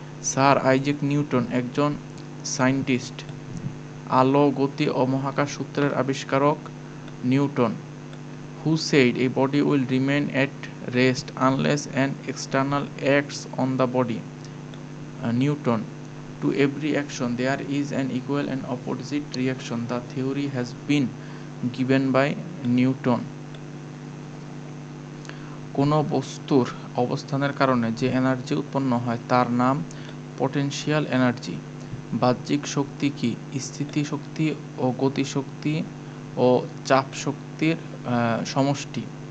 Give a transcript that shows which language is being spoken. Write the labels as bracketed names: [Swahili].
[Bangla] Sir Isaac Newton একজন scientist. আলো, গতি ও মহাকাশ সূত্রের আবিষ্কারক Newton. [English] Who said a body will remain at rest unless an external acts on the body? [Bangla] Newton. [English] To every action there is an equal and opposite reaction. The theory has been given by Newton. [Bangla] কোনো বস্তুর অবস্থানের কারণে যে energy উৎপন্ন হয় তার নাম potential energy. বাহ্যিক শক্তি কি? স্থিতিশক্তি ও গতিশক্তি ও চাপ শক্তির সমষ্টি।